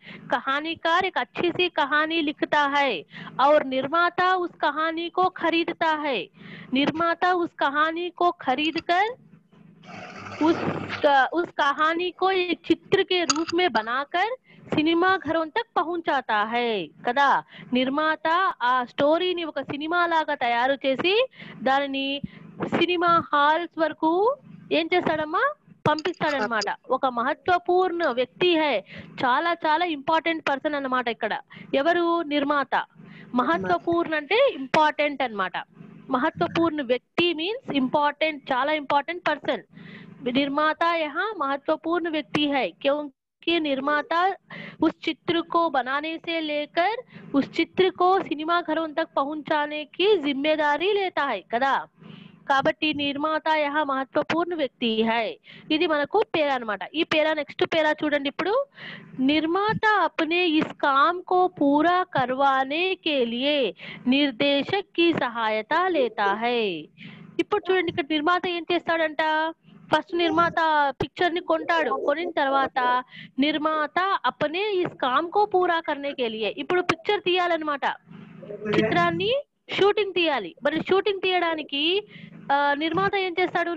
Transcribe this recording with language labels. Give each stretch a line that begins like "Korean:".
Hindi: कहानीकार एक अच्छी सी कहानी लिखता है और निर्माता उस कहानी को खरीदता है. निर्माता उस कहानी को खरीद कर उस कहानी को एक चित्र के रूप में बनाकर సినిమా ఘరం తక్ పహుంచాతా హై కదా.
Telugu: నిర్మాత ఆ స్టోరీని ఒక సినిమా లాగా తయారు చేసి దానిని సినిమా హాల్స్ వరకు ఏం చేస్తాడమ్మా? పంపిస్తాడనమాట. ఒక మహత్వపూర్ణ వ్యక్తి హై, చాలా చాలా ఇంపార్టెంట్ పర్సన్ అన్నమాట ఇక్కడ. ఎవరు? నిర్మాత. మహత్వపూర్ణ అంటే ఇంపార్టెంట్ అన్నమాట. మహత్వపూర్ణ వ్యక్తి మీన్స్ ఇంపార్టెంట్, చాలా ఇంపార్టెంట్ పర్సన్.
Hindi: निर्माता यहाँ महत्वपूर्ण व्यक्ति है क्योंकि निर्माता उस चित्र को बनाने से लेकर उस चित्र को सिनेमा घरों तक पहुंचाने की जिम्मेदारी लेता है కదా. కాబట్టి నిర్మాత యహా మహత్వపూర్ణ వ్యక్తి హై.
Telugu: ఇది మనకు పేరా అన్నమాట. ఈ పేరా నెక్స్ట్ పేరా చూడండి.
Hindi: ఇప్పుడు నిర్మాత अपने इस काम को पूरा करवाने के लिए निर्देशक की सहायता लेता है.
Telugu: ఇప్పుడు చూడండి, ఇక్కడ నిర్మాత ఏం చేస్తాడంట? ఫస్ట్ నిర్మాత పిక్చర్ ని కొంటాడు. కొనిన తర్వాత నిర్మాత
Hindi: అపనే ఇస్ కామ్ కో పూరా కర్నే కే లియే,
Telugu: ఇప్పుడు పిక్చర్ తీయాలన్నమాట, చిత్రాన్ని షూటింగ్ తీయాలి. మరి షూటింగ్ తీయడానికి నిర్మాత ఏం చేస్తాడు?